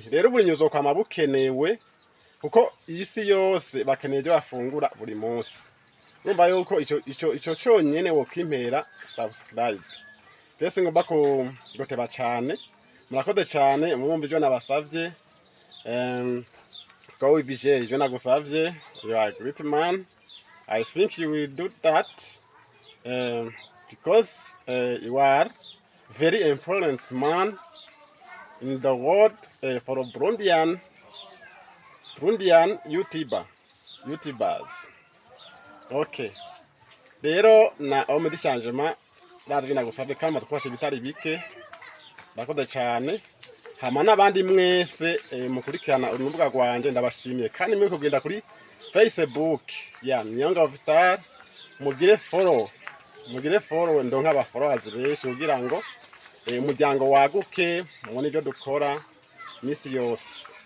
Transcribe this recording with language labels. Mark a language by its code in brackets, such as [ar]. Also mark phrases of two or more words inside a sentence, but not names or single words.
[rn] Rero uburimyi uzokwama bukenewe, kuko isi yose bakeneye ibyo bafungura buri munsi. Urumva yuko ico cyonyene wokimpera subscribe. Mbese ngomba guteba cyane, murakoze cyane, mwumva ibyo nabasavye. [en] go with Vijay. [rn] Je nagusavye, [en] you are a great man. I think you will do that because you are very important man in the world for Burundian YouTubers. Okay. [rn] Rero na Omedi Changement ndaje nagusavye kandi matwashe bitari bike. Ndakoze cyane. Hama n'abandi mwese mukurikirana urubuga rwanje ndabashimiye kandi mwe kugenda kuri Facebook ya Niyonga Vital mugire follow ndonka aba followers benshi kugira ngo umuryango waguke mubone ibyo dukora misi yose.